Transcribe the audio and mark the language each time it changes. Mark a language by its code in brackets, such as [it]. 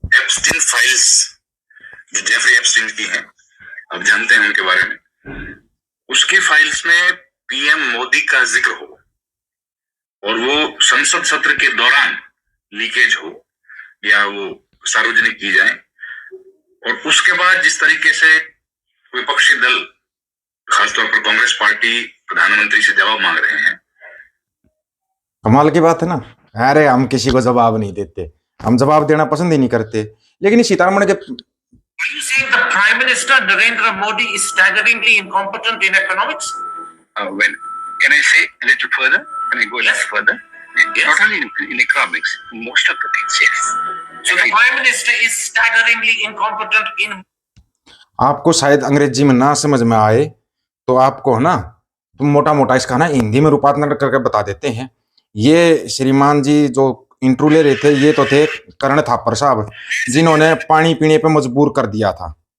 [hi] Epstein files जो Jeffrey Epstein की हैं, आप जानते हैं उनके बारे में, उसकी फाइल्स में पीएम मोदी का जिक्र हो और वो संसद सत्र के दौरान लीकेज हो या वो सार्वजनिक की जाए। और उसके बाद जिस तरीके से विपक्षी दल, खासतौर पर कांग्रेस पार्टी, प्रधानमंत्री से जवाब मांग रहे हैं। कमाल की बात है ना। अरे हम किसी को जवाब नहीं देते, हम जवाब देना पसंद ही नहीं करते। लेकिन सीतारमण के [en] Are you saying the Prime Minister Narendra Modi is staggeringly incompetent in economics? Well, can I say a little further? Can I go a little further? Yes. Not only in economics, most of the things, yes. So the Prime Minister is staggeringly incompetent in. [hi] आपको शायद अंग्रेजी में ना समझ में आए तो आपको है ना, तुम मोटा मोटा इसका ना हिंदी में रूपांतरण करके बता देते हैं। ये श्रीमान जी जो इंटरव्यू ले रहे थे, ये तो थे करण थापर साहब, जिन्होंने पानी पीने पे मजबूर कर दिया था।